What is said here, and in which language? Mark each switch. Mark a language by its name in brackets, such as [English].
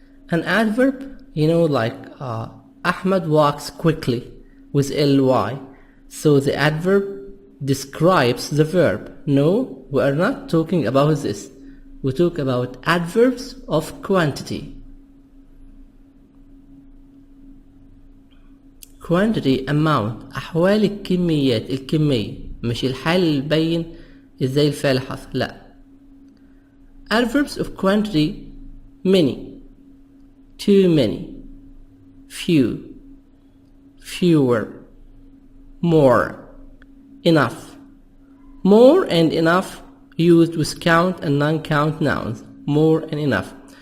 [English] An adverb, like Ahmad walks quickly with ly. So the adverb describes the verb. No, we are not talking about this. We talk about adverbs of quantity. quantity amount [Arabic] أحوال الكميات الكمية مش الحال اللي يبين ازاي الفعل حصل لا. [English] Adverbs of quantity many, too many, few, fewer, more, enough. More and enough used with count and non-count nouns. More and enough.